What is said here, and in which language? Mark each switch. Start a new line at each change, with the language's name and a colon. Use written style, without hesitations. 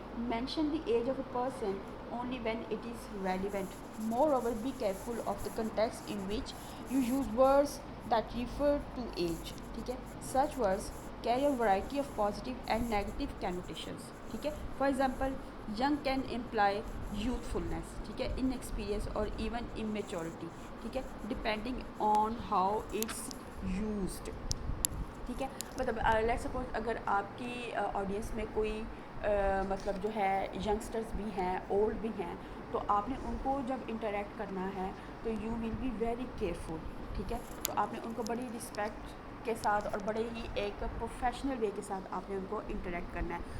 English: Mention the age of a person only when it is relevant. Moreover, be careful of the context in which you use words that refer to age,
Urdu: ٹھیک ہے.
English: Such words carry a variety of positive and negative connotations,
Urdu: ٹھیک ہے.
English: For example, young can imply youthfulness,
Urdu: ٹھیک ہے,
English: inexperience or even immaturity, ٹھیک ہے, depending on how it's used, ٹھیک ہے.
Urdu: مطلب
English: let suppose
Urdu: اگر آپ کی آڈینس میں کوئی مطلب جو ہے ینگسٹرز بھی ہیں, اولڈ بھی ہیں, تو آپ نے ان کو جب انٹریکٹ کرنا ہے تو
English: you will be very careful,
Urdu: ٹھیک ہے. تو آپ نے ان کو بڑی رسپیکٹ کے ساتھ اور بڑے ہی ایک پروفیشنل وے کے ساتھ آپ نے ان کو انٹریکٹ کرنا ہے.